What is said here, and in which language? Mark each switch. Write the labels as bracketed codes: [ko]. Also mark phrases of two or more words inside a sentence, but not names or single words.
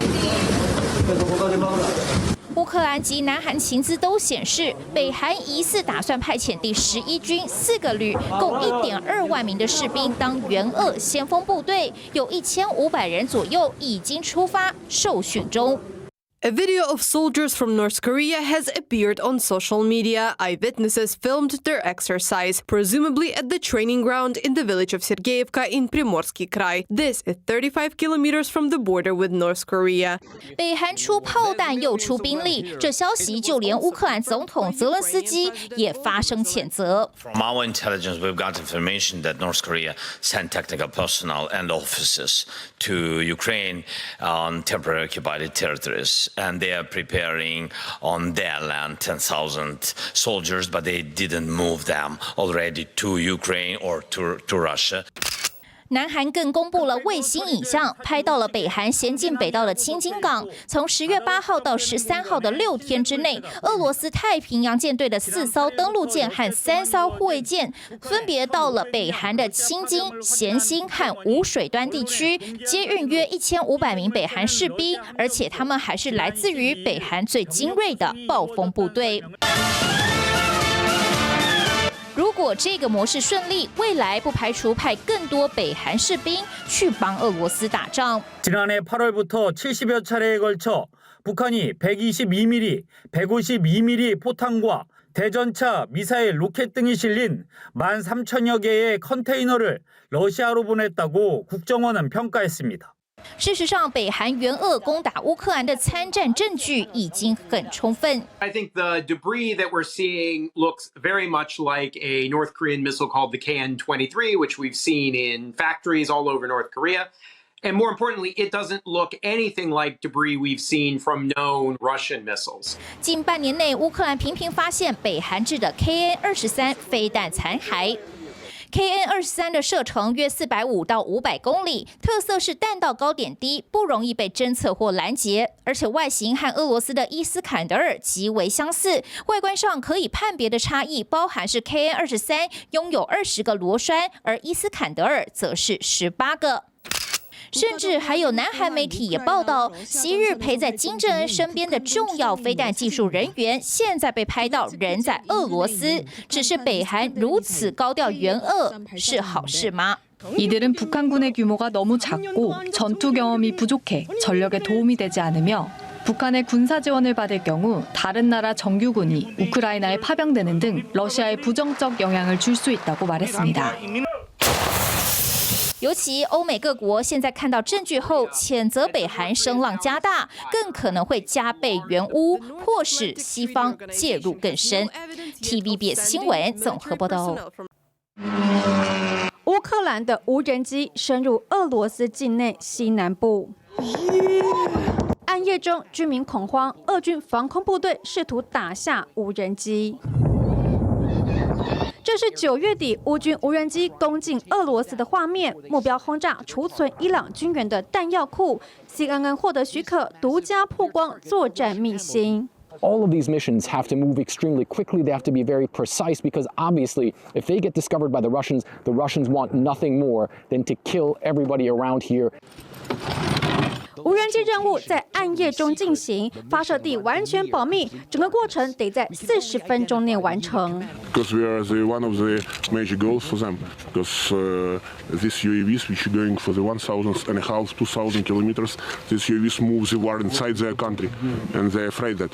[zh] 乌克兰及南韩情资都显示，北韩疑似打算派遣第11军4个旅，共1.2万名的士兵当援俄先锋部队，有1500人左右已经出发受训中。 [en] A video of soldiers from North Korea has appeared on social media. Eyewitnesses filmed their exercise, presumably at the training ground in the village of Sergeyevka in Primorsky Krai. This is 35 kilometers from the border with North Korea. [zh] 北韩出炮弹又出兵力，这消息就连乌克兰总统泽伦斯基也发声谴责。 [en] From our intelligence, we've got information that North Korea sent technical personnel and officers to Ukraine on temporary occupied territories. And they are preparing on their land 10,000 soldiers, but they didn't move them already to Ukraine or to Russia. [zh] 南韩更公布了卫星影像，拍到了北韩咸镜北道的青金港。从10月8号到13号的6天之内，俄罗斯太平洋舰队的4艘登陆舰和3艘护卫舰，分别到了北韩的青金、咸兴和吴水端地区，接运约1500名北韩士兵，而且他们还是来自于北韩最精锐的暴风部队。如果这个模式顺利，未来不排除派更多北韩士兵去帮俄罗斯打仗。 [ko] 지난해 8월부터 70여 차례에 걸쳐 북한이 122mm, 152mm 포탄과 대전차, 미사일, 로켓 등이 실린 13,000여 개의 컨테이너를 러시아로 보냈다고 국정원은 평가했습니다. [zh] 事实上，北韩援俄攻打乌克兰的参战证据已经很充分。 [en] I think the debris that we're seeing looks very much like a North Korean missile called the KN-23, which we've seen in factories all over North Korea. And more importantly, it doesn't look anything like debris we've seen from known Russian missiles. [zh] 近半年内，乌克兰频频发现北韩制的 KN-23 飞弹残骸。 KN-23的射程约450到500公里，特色是弹道高点低，不容易被侦测或拦截，而且外形和俄罗斯的伊斯坎德尔极为相似。外观上可以判别的差异包含是 KN-23拥有20个螺栓，而伊斯坎德尔则是18个。甚至还有南韩媒体也报道，昔日陪在金正恩身边的重要飞弹技术人员，现在被拍到人在俄罗斯。只是北韩如此高调援俄，是好事吗？ [ko] 이들은 북한군의 규모가 너무 작고 전투 경험이 부족해 전력에 도움이 되지 않으며 북한의 군사 지원을 받을 경우 다른 나라 정규군이 우크라이나에 파병되는 등 러시아에 부정적 영향을 줄 수 있다고 말했습니다. [zh] 尤其欧美各国现在看到证据后，谴责北韩声浪加大，更可能会加倍援乌，迫使西方介入更深。TVBS 新闻综合报道。乌克兰的无人机深入俄罗斯境内西南部。暗夜中，居民恐慌，俄军防空部队试图打下无人机。这是9月底乌军无人机攻进俄罗斯的画面，目标轰炸储存伊朗军援的弹药库。CNN 获得许可，独家曝光作战秘辛。 [en] All of these missions have to move extremely quickly. They have to be very precise because obviously, if they get discovered by the Russians want nothing more than to kill everybody around here. [zh] 无人机任务在暗夜中进行，发射地完全保密，整个过程得在40分钟内完成。 [en] Because we are one of the major goals for them. Because these UAVs, which are going for the 1,500, 2,000 kilometers, these UAVs move the war inside their country, and they're afraid that.